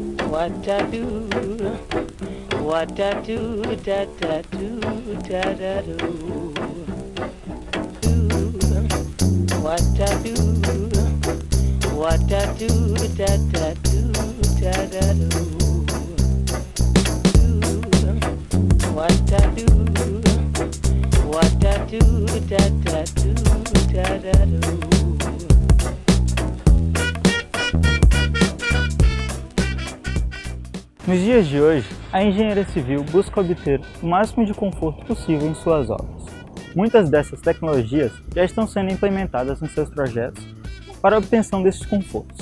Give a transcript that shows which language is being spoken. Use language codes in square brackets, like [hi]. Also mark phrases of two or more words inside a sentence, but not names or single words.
[en] what I do, what I do, da da do, da da do. Do what I do, what I do, da da do, da da do. Do what I do, what I do, da da do, da da do. [pt] Nos dias de hoje, a engenharia civil busca obter o máximo de conforto possível em suas obras. Muitas dessas tecnologias já estão sendo implementadas nos seus projetos para a obtenção desses confortos.